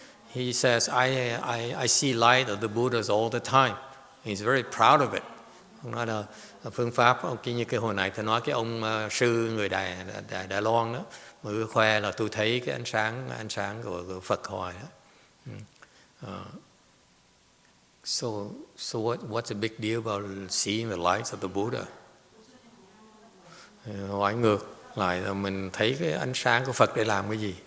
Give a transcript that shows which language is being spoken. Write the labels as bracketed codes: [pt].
[en] He says, I see light of the Buddhas all the time. He's very proud of it. [vi] Ông nói là phương pháp, như cái hồi nãy tôi nói cái ông sư người Đài Loan đó, mà khoe là tôi thấy cái ánh sáng của Phật Hoài đó. [en] So what's the big deal about seeing the lights of the Buddha? [vi] Hỏi ngược lại là mình thấy cái ánh sáng của Phật để làm cái gì?